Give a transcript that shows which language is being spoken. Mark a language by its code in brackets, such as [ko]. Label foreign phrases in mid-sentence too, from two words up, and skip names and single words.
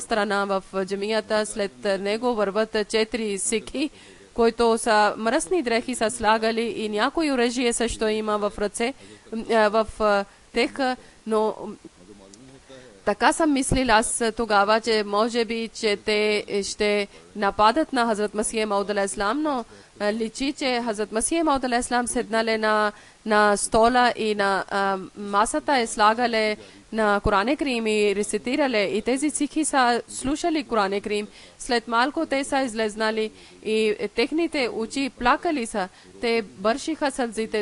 [bg] страна в джамията, след него върват 4 сикhi, които са мръсни дрехи са слагали и някои оръжие също има в ръце, в тех, но така съм мислил аз тогава, че може би, че те ще нападат на Хазрат Масия Мауд [ar] عليه السلام, [bg] но личи, че Хазрат Масия Мауд [ar] عليه السلام [bg] седнале на стола и на масата е слагале на Коран Карим и рецитирале. И тези сикhi са слушали Коран Карим. След малко те са излезнали и техните очи плакали са. Те бършиха сълзите.